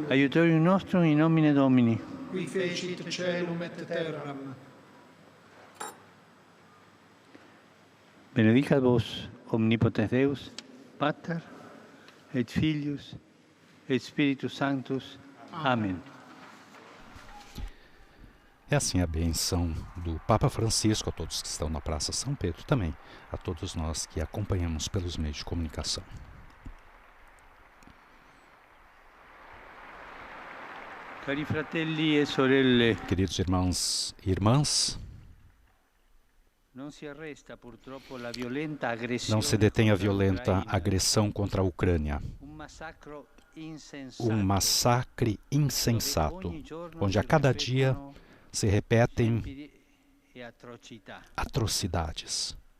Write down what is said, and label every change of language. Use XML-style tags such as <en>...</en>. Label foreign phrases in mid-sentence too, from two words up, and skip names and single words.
<la>Aiutorium nostrum in nomine Domini. Qui fecit caelum et terram. Benedicat vos, omnipotens Deus, Pater, et Filius, et Spiritus Sanctus.</la> <pt>Amém. É assim a benção do Papa Francisco a todos que estão na Praça São Pedro, também a todos nós que acompanhamos pelos meios de comunicação.</pt> <it>Cari fratelli e sorelle,</it> <pt>Queridos irmãos e irmãs, não se detém a violenta agressão contra a Ucrânia, um massacre insensato, onde a cada dia se repetem atrocidades.</pt>